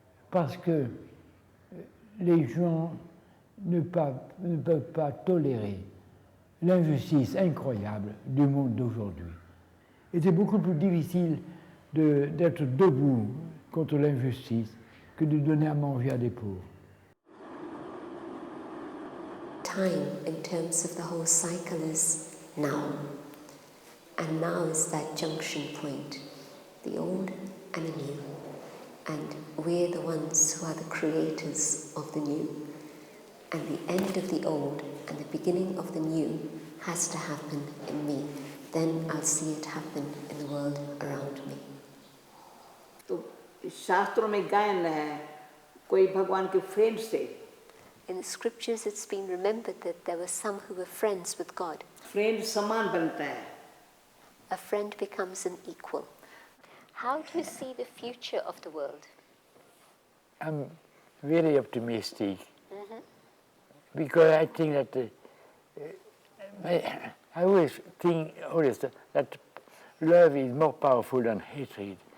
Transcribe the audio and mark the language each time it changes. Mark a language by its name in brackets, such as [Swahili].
[French] Parce que les gens ne peuvent pas tolérer l'injustice incroyable du monde d'aujourd'hui. Et c'est beaucoup plus difficile d'être debout contre l'injustice que de donner à manger à des pauvres. [English] Time, in terms of the whole cycle, is now. And now is that junction point, the old and the new. And we're the ones who are the creators of the new. And the end of the old and the beginning of the new has to happen in me. Then I'll see it happen in the world around me. [Hindi] तो शास्त्रों में गायन है कोई भगवान के friend से. [English] In the scriptures it's been remembered that there were some who were friends with God. [Hindi] Friend समान बनता है. [English] A friend becomes an equal. How do you see the future of the world? I'm very optimistic because I think that I always think that love is more powerful than hatred.